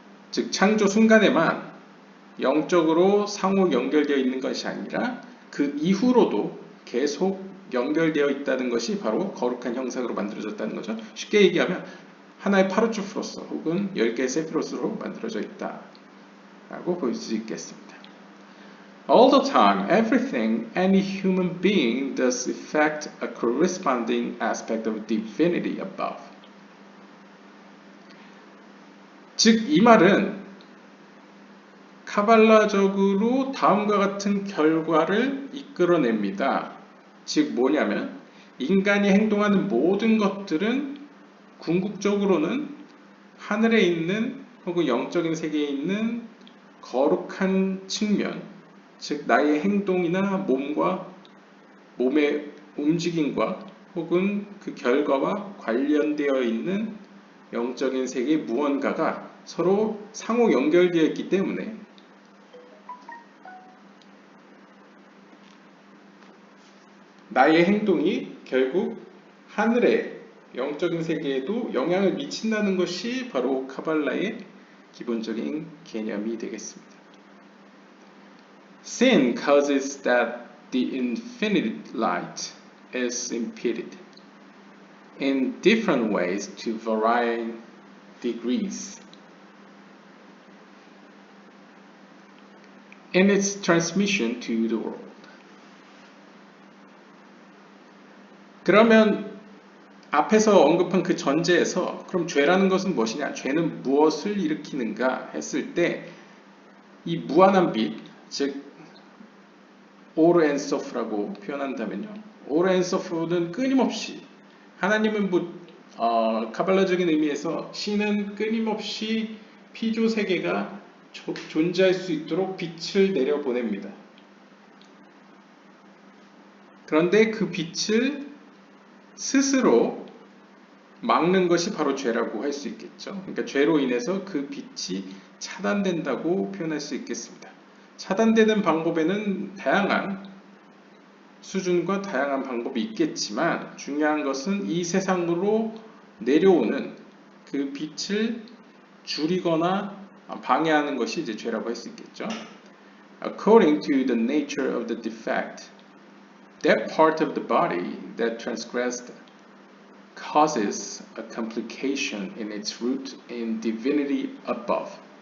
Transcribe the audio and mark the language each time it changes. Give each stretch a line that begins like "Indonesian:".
Korean: 즉 창조 순간에만 영적으로 상호 연결되어 있는 것이 아니라 그 이후로도 계속 연결되어 있다는 것이 바로 거룩한 형상으로 만들어졌다는 거죠. 쉽게 얘기하면 하나의 파르투프로서 혹은 10개의 세피로스로 만들어져 있다 라고 볼 수 있겠습니다.
English: All the time, everything any human being does affect a corresponding aspect of divinity above.
Korean: 즉, 이 말은 카발라적으로 다음과 같은 결과를 이끌어냅니다. 즉 뭐냐면 인간이 행동하는 모든 것들은 궁극적으로는 하늘에 있는 혹은 영적인 세계에 있는 거룩한 측면, 즉 나의 행동이나 몸의 움직임과 혹은 그 결과와 관련되어 있는 영적인 세계의 무언가가 서로 상호 연결되어 있기 때문에 나의 행동이 결국 하늘의 영적인 세계에도 영향을 미친다는 것이 바로 카발라의 기본적인 개념이 되겠습니다.
English: Sin causes that the infinite light is impeded in different ways to varying degrees in its transmission to the world.
Korean: 그러면 앞에서 언급한 그 전제에서 그럼 죄라는 것은 무엇이냐? 죄는 무엇을 일으키는가 했을 때 이 무한한 빛, 즉 오르 엔소프라고 표현한다면요. 오르 엔소프는 끊임없이 하나님은 카발라적인 의미에서 신은 끊임없이 피조 세계가 존재할 수 있도록 빛을 내려보냅니다. 그런데 그 빛을 스스로 막는 것이 바로 죄라고 할 수 있겠죠. 그러니까 죄로 인해서 그 빛이 차단된다고 표현할 수 있겠습니다. 차단되는 방법에는 다양한 수준과 다양한 방법이 있겠지만 중요한 것은 이 세상으로 내려오는 그 빛을 줄이거나 방해하는 것이 이제 죄라고 할 수 있겠죠.
English: According to the nature of the defect, that part of the body that transgressed causes a complication in its root in divinity above.